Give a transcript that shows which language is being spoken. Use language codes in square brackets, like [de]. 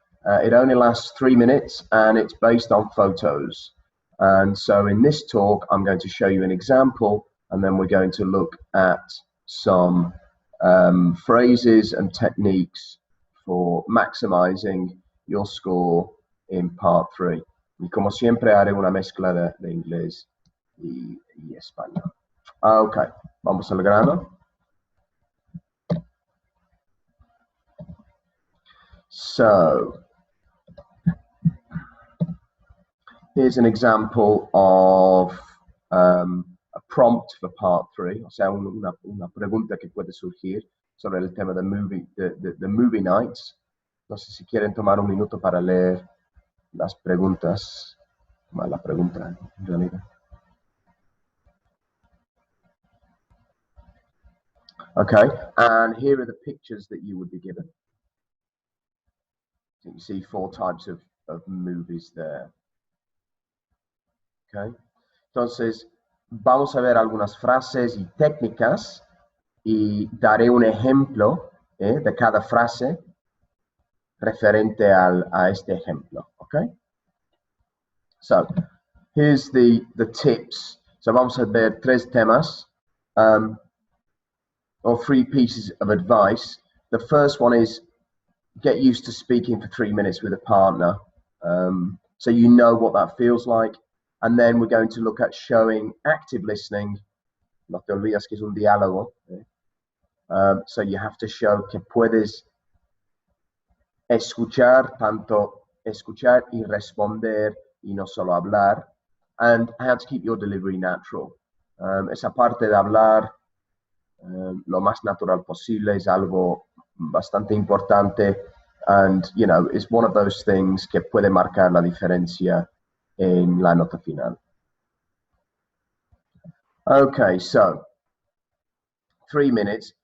[en] It only lasts 3 minutes and it's based on photos. And so in this talk, I'm going to show you an example, and then we're going to look at some phrases and techniques for maximizing your score in part 3. [es] Y como siempre haré una mezcla de inglés y español. Ok, vamos al grano. [en] So, here's an example of a prompt for part 3, [es] o sea, una pregunta que puede surgir sobre el tema de movie nights. No sé si quieren tomar un minuto para leer las preguntas, la pregunta en realidad. [en] Okay, and here are the pictures that you would be given. So you see 4 types of movies there. [es] Okay, entonces vamos a ver algunas frases y técnicas y daré un ejemplo de cada frase referente a este ejemplo. [en] Okay, so here's the tips. So [es] vamos a ver 3 temas [en] or 3 pieces of advice. The first one is get used to speaking for 3 minutes with a partner, so you know what that feels like. And then we're going to look at showing active listening. [es] No te olvides que es un diálogo. [en] So you have to show [es] que puedes escuchar, tanto escuchar y responder y no solo hablar. [en] And how to keep your delivery natural. [es] Esa parte de hablar lo más natural posible es algo bastante importante. [en] And, you know, it's one of those things [es] que puede marcar la diferencia en la nota final. [en] Okay, so 3 minutes.